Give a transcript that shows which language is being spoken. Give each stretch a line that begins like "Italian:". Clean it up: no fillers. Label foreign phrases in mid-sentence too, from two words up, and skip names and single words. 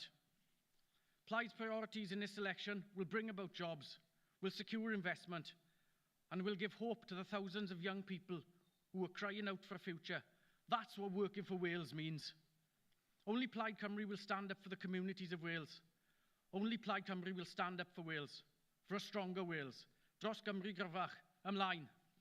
English: Plaid's priorities in this election will bring about jobs, will secure investment, and will give hope to the thousands of young people who are crying out for a future. That's what working for Wales means. Only Plaid Cymru will stand up for the communities of Wales. Only Plaid Cymru will stand up for Wales, for a stronger Wales.
Welsh: Dros Gymru gryfach, ymlaen.